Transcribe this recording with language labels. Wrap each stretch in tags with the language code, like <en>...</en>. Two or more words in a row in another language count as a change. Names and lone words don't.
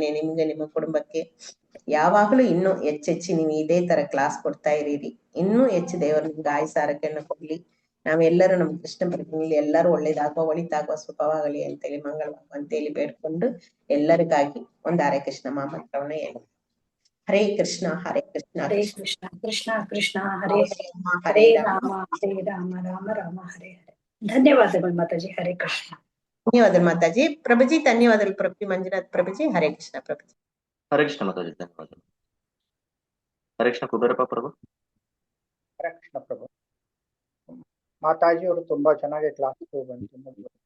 <kn>ನಿಮ್ಗೆ, ನಿಮ್ಮ ಕುಟುಂಬಕ್ಕೆ ಯಾವಾಗಲೂ ಇನ್ನೂ ಹೆಚ್ಚೆಚ್ಚಿ ನೀವು ಇದೇ ತರ ಕ್ಲಾಸ್ ಕೊಡ್ತಾ ಇರೀರಿ. ಇನ್ನೂ ಹೆಚ್ಚು ದೇವರು ನಿಮ್ಗೆ ಆಯುಸ್ಸು ಆರೋಗ್ಯನ ಕೊಡ್ಲಿ. ನಾವೆಲ್ಲರೂ ನಮ್ಮ ಕೃಷ್ಣ ಪ್ರತಿನಿಧಿ ಎಲ್ಲರೂ ಒಳಿತಾಗುವ ಶುಭವಾಗಲಿ ಅಂತೇಳಿ, ಮಂಗಳವಾಗುವ ಅಂತೇಳಿ ಬೇಡ್ಕೊಂಡು ಎಲ್ಲರಿಗಾಗಿ ಒಂದು ಹರೇ ಕೃಷ್ಣ ಮಹಾಮಂತ್ರವನ್ನ ಹೇಳಿ.</kn> <sa>ಹರೇ ಕೃಷ್ಣ ಹರೇ ಕೃಷ್ಣ ಹರೇ ಕೃಷ್ಣ ಕೃಷ್ಣ ಕೃಷ್ಣ ಹರೇ ಹರೇ ರಾಮ ಹರೇ ರಾಮ ರಾಮ ರಾಮ ಹರೇ ಹರೇ.</sa> <kn>ಧನ್ಯವಾದಗಳು ಮಾತಾಜಿ. ಹರೇ ಕೃಷ್ಣ. ಧನ್ಯವಾದ ಮಾತಾಜಿ. ಪ್ರಭುಜಿ ಧನ್ಯವಾದಗಳು. ಪ್ರಭುಜಿ ಮಂಜುನಾಥ್ ಪ್ರಭುಜಿ. ಹರೇ ಕೃಷ್ಣ ಪ್ರಭುಜಿ. ಹರೇ ಕೃಷ್ಣ ಮಾತಾಜಿ, ಧನ್ಯವಾದ. ಹರೇ ಕೃಷ್ಣ ಕುಬೇರಪ್ಪ ಪ್ರಭು. ಹರೇ ಕೃಷ್ಣ ಪ್ರಭು. ಮಾತಾಜಿ ಅವರು ತುಂಬಾ ಚೆನ್ನಾಗಿ ಕ್ಲಾಸ್ ಬಂತು.</kn>